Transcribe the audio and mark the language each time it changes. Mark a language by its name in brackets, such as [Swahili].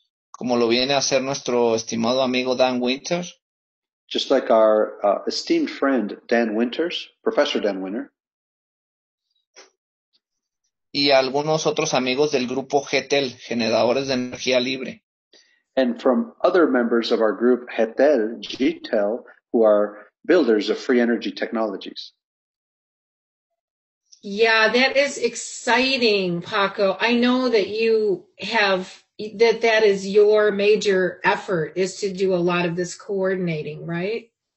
[Spanish] Como lo viene a hacer nuestro estimado amigo Dan Winter, [English] Just like our esteemed friend Dan Winters, Professor Dan Winter, [Spanish] y algunos otros amigos del grupo GTEL, Generadores de Energía Libre. [English] and from other members of our group, GTEL, who are builders of free energy technologies. Yeah, that is exciting, Paco. I know that you have, that is your major effort, is to do a lot of this coordinating, right?